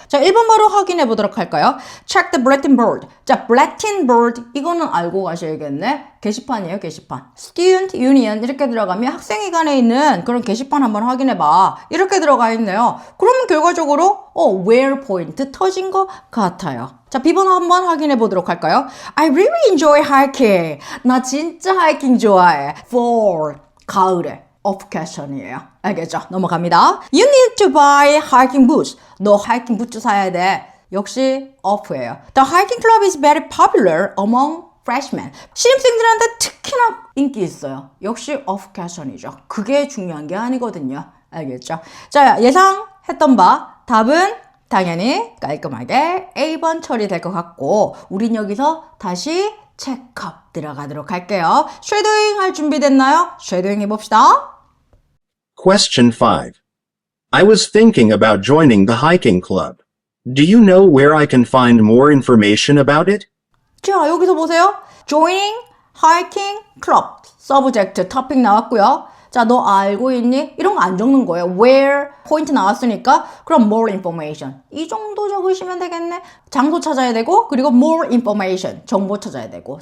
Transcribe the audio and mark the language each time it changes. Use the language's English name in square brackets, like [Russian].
[Korean] 자, 1번 바로 확인해 보도록 할까요? [English] Check the bulletin board. [Korean] 자, bulletin board 이거는 알고 가셔야겠네. 게시판이에요, 게시판. Student Union 이렇게 들어가면 학생회관에 있는 그런 게시판 한번 확인해 봐. 이렇게 들어가 있네요. 그러면 결과적으로 where 포인트 터진 것 같아요. 자, B번 한번 확인해 보도록 할까요? [English] I really enjoy hiking. [Korean] 나 진짜 하이킹 좋아해. For 가을에 off question이에요. 알겠죠? 넘어갑니다. [English] You need to buy hiking boots. [Korean] 너 하이킹 부츠 사야 돼. 역시 off예요. [English] The hiking club is very popular among freshmen. [Korean] 신입생들한테 특히나 인기 있어요. 역시 off question이죠. 그게 중요한 게 아니거든요. 알겠죠? 자, 예상했던 바 답은 당연히 깔끔하게 A번 처리될 것 같고 우린 여기서 다시 체크업 들어가도록 할게요. 쉐도잉 할 준비 됐나요? 쉐도잉 해봅시다. [English] Question 5. I was thinking about joining the hiking club. Do you know where I can find more information about it? [Korean] 자, 여기서 보세요. [English] Joining hiking club. [Korean] 서브젝트 토픽 나왔고요. 자, 너 알고 있니? 이런 거 안 적는 거예요. where 포인트 나왔으니까 그럼 more information. 이 정도 적으시면 되겠네. 장소 찾아야 되고 그리고 more information. 정보 찾아야 되고.